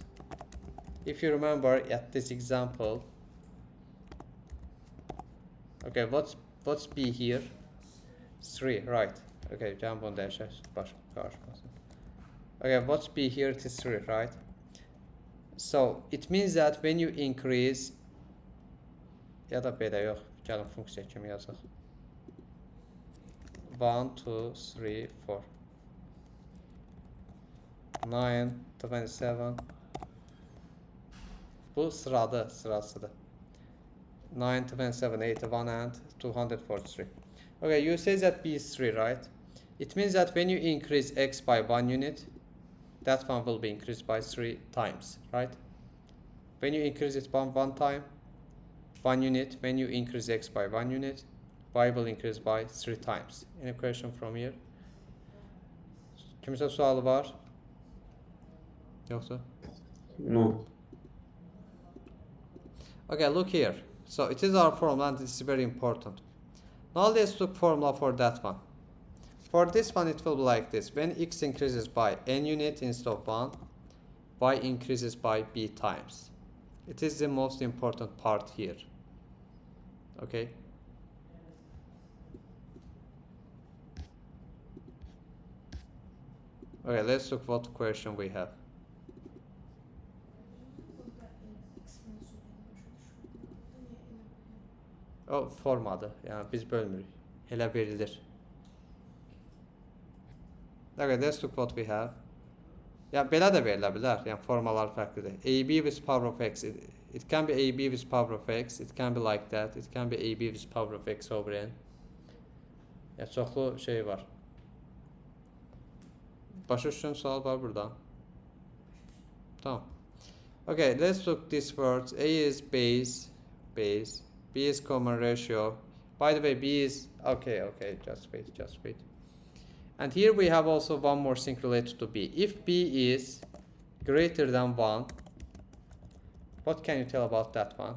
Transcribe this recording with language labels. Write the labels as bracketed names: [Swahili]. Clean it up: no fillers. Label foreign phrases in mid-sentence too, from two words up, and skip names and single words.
[English] If you remember at this example, okay, what's B here? 3, right? Okay, jump on dash. Okay, what's B here? It is 3, right? So it means that when you increase, [Azerbaijani] ya da belə yox, gəlin funksiya kimi yazaq. 1, 2, 3, 4. 9, 27. Bu sırasıdır. [English] 9, 27, 81 and 243. Okay, you say that B is 3, right? It means that when you increase X by 1 unit, that one will be increased by 3 times, right? When you increase it by 1 time, 1 unit, when you increase X by 1 unit, Y will increase by 3 times. Any question from here? [Azerbaijani] Kimsə sualı var? Yoxsa? [English] No. Okay, look here. So it is our formula and this is very important. Now let's look formula for that one. For this one it will be like this. When X increases by N unit instead of 1, Y increases by B times. It is the most important part here. Okay. Okay, let's look what question we have. [Azerbaijani] O formadır. Yəni biz bölmürük. Elə verilir. [English] Okay, let's look what we have. [Azerbaijani] Yəni belə də verilə bilər. Yəni formalar fərqlidir. [English] AB with power of x. It can be AB with power of x. It can be like that. It can be AB with power of x over n. [Azerbaijani] Yəni çoxlu şey var. Başa düşdüyün sual var burada. Tamam. [English] Okay, let's look these words. A is base. B is common ratio. By the way, B is okay, just wait. And here we have also one more thing related to B. If B is greater than 1, what can you tell about that one?